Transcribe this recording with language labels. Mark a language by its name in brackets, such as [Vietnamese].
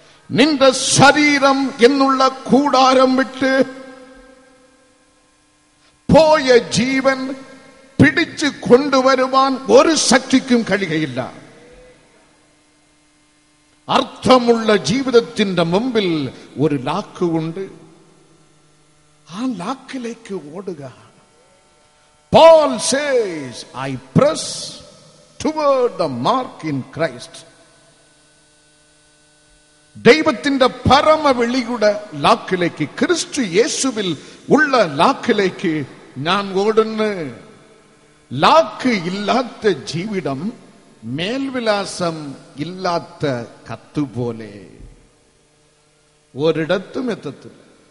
[Malayalam] നിന്റെ ശരീരം എന്നുള്ള കൂടാരം വിട്ട് പോയ ജീവൻ പിടിച്ചു കൊണ്ടുവരുവാൻ ഒരു ശക്തിക്കും കഴിയുകയില്ല. അർത്ഥമുള്ള ജീവിതത്തിന്റെ മുമ്പിൽ ഒരു ലാക്കുണ്ട്. ആ ലാക്കിലേക്ക് ഓടുക. [English] Paul says, I press toward the mark in Christ. [Malayalam] ദൈവത്തിന്റെ പരമവിളിയുടെ ലാക്കിലേക്ക്, ക്രിസ്തു യേശുവിൽ ഉള്ള ലാക്കിലേക്ക് ഞാൻ ഓടുന്നു. ലാക്ക് ഇല്ലാത്ത ജീവിതം മേൽവിലാസം ഇല്ലാത്ത കത്തുപോലെ ഒരിടത്തും എത്തത്തില്ല.